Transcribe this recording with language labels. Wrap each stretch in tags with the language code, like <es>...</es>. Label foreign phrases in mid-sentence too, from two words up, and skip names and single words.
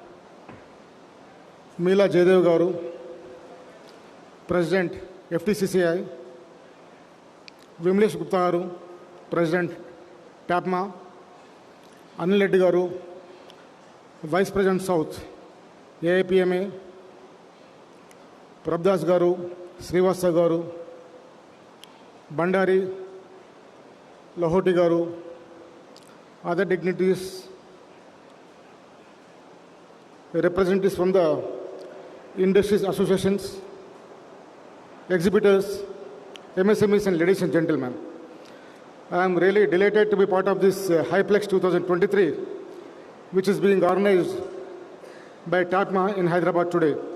<en>Meela Jaydev Garu, President, FTCCI, Vimlesh Gupta Garu, President, TAAPMA, Anil Reddy Garu, Vice President South, AIPMA, Prabdas Garu, Srivastava Garu, Bandari, Lahoti Garu, other dignitaries, representatives from the industries associations, exhibitors, MSMEs, and ladies and gentlemen. I am really delighted to be part of this HIPLEX 2023, which is being organized by TAAPMA in Hyderabad today.</en>